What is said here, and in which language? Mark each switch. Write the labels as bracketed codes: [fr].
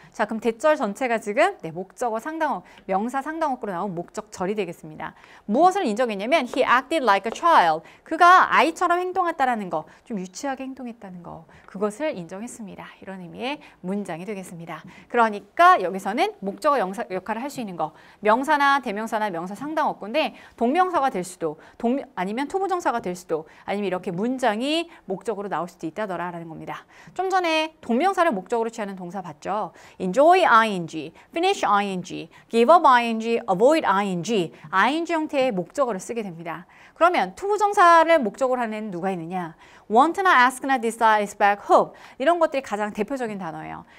[ko] 자, 그럼 대절 전체가 지금 목적어 상당어, 명사 상당어구로 나온 목적절이 되겠습니다. 무엇을 인정했냐면 [en] he acted like a child. [ko] 그가 아이처럼 행동했다라는 거, 좀 유치하게 행동했다는 거, 그것을 인정했습니다. 이런 의미의 문장이 되겠습니다. 그러니까 여기서는 목적어 역할을 할 수 있는 거, 명사나 대명사나 명사 상당어구인데 동명사가 될 수도, 아니면 투부정사가 될 수도, 아니면 이렇게 문장이 목적으로 나올 수도 있다더라라는 겁니다. 좀 전에 동명사를 목적으로 취하는 동사 봤죠? enjoy ing, finish ing, give up ing, avoid ing, ing 형태의 목적어를 쓰게 됩니다. 그러면 투부정사를 목적으로 하는 누가 있느냐? want나 ask나 desire, expect, hope 이런 것들이 가장 대표적인 단어예요.